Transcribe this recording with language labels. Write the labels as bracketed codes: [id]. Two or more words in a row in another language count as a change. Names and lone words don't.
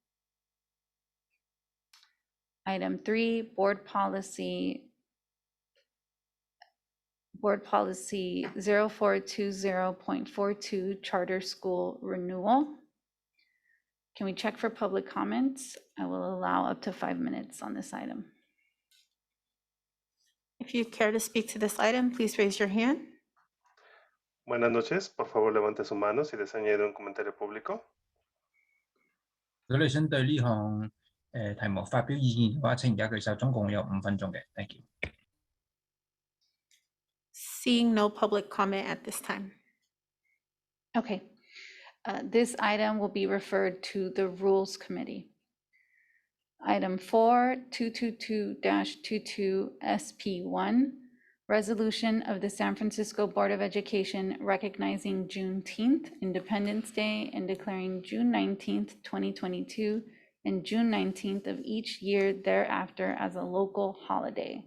[en] Item 3, Board Policy 0420.42, Charter School Renewal. Can we check for public comments? I will allow up to 5 minutes on this item. If you care to speak to this item, please raise your hand. [es] Buenas noches, por favor levante su mano si desea añadir un comentario público. [yue] 舉例針對呢項題目發表意見嘅話，請而家舉手，總共有5分鐘嘅。 [en] Thank you。 Seeing no public comment at this time. Okay. This item will be referred to the Rules Committee. Item 4, 222-22 SP1, Resolution of the San Francisco Board of Education recognizing Juneteenth, Independence Day, and declaring June 19th, 2022, and June 19th of each year thereafter as a local holiday.